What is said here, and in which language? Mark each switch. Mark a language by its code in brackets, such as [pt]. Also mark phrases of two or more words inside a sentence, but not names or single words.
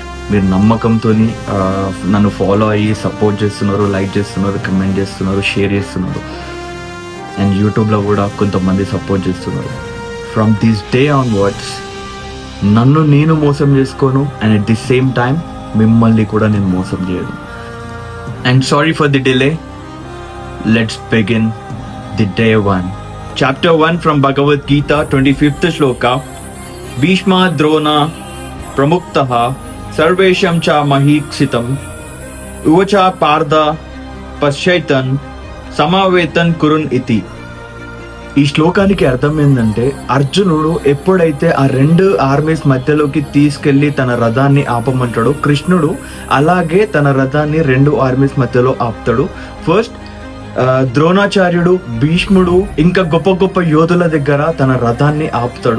[te] మీరు నమ్మకంతో నన్ను ఫాలో అయ్యి సపోర్ట్ చేస్తున్నారు, లైక్ చేస్తున్నారు, కమెంట్ చేస్తున్నారు, షేర్ చేస్తున్నారు. అండ్ యూట్యూబ్లో కూడా కొంతమంది సపోర్ట్ చేస్తున్నారు. [en] from this day onwards [te] నన్ను నేను మోసం చేసుకోను, [en] and at the same time [te] మిమ్మల్ని కూడా నేను మోసం చేయను. [en] and sorry for the delay. let's begin the day 1. Chapter 1 from Bhagavad Gita, 25th shloka. [sa] भीष्म द्रोण प्रमुखतः सर्वेषां च महीक्षिताम् उवाच पार्थ पश्यैतान् समवेतान् कुरून् इति. [te] ఈ శ్లోకానికి అర్థం ఏంటంటే, అర్జునుడు ఎప్పుడైతే ఆ 2 ఆర్మీస్ మధ్యలోకి తీసుకెళ్లి తన రథాన్ని ఆపమంటాడో, కృష్ణుడు అలాగే తన రథాన్ని 2 ఆర్మీస్ మధ్యలో ఆపుతాడు. ఫస్ట్ ద్రోణాచార్యుడు, భీష్ముడు ఇంకా గొప్ప గొప్ప యోధుల దగ్గర తన రథాన్ని ఆపుతాడు.